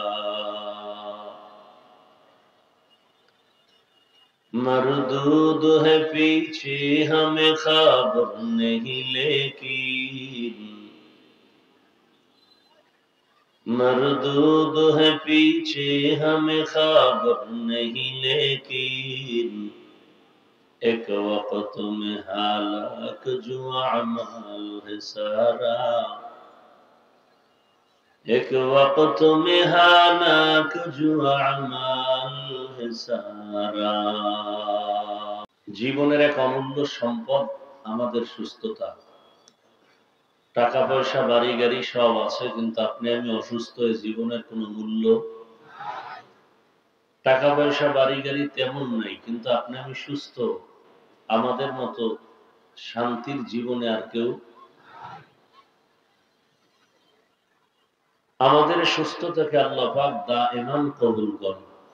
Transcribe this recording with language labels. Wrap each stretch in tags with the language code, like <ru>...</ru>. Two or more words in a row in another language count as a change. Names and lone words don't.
<ur>مردود ہے پیچھے ہمیں خبر نہیں لیکن مردود ہے پیچھے ہمیں خبر نہیں لیکن ایک وقت میں ہلاک جو اعمال ہے سارا ایک وقت میں ہلاک جو اعمال ہے سارا</ur> <bn>জীবনের এক অমূল্য সম্পদ আমাদের সুস্থতা টাকা পয়সা বাড়ি গাড়ি সব আছে কিন্তু আপনি আমি অসুস্থ হয়ে জীবনের কোনো মূল্য টাকা পয়সা বাড়ি গাড়ি তেমন নাই কিন্তু আপনি আমি সুস্থ আমাদের মতো শান্তির জীবনে আর কেউ আমাদের সুস্থতাকে আল্লাহ পাক দাইমান কবুল করেন</bn>